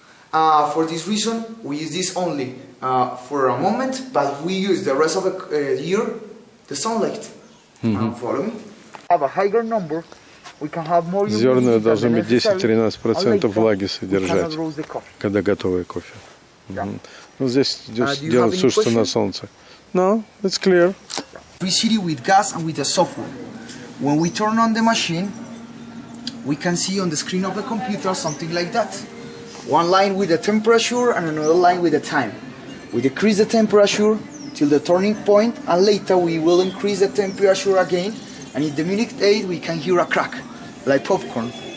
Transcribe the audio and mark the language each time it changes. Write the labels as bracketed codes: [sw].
[en] For this reason, we use this only for a moment, but we use the rest of the year the sunlight. Follow me? Have a higher number. We can have more. [ru] Зерна должны быть 10-13% влаги содержать, когда готовый кофе. Ну, здесь делать сушится на солнце. [en] No, it's clear. Electricity with gas and with the software. When we turn on the machine, we can see on the screen of the computer something like that. One line with the temperature and another line with the time. We decrease the temperature till the turning point, and later we will increase the temperature again, and in the minute 8 we can hear a crack, like popcorn.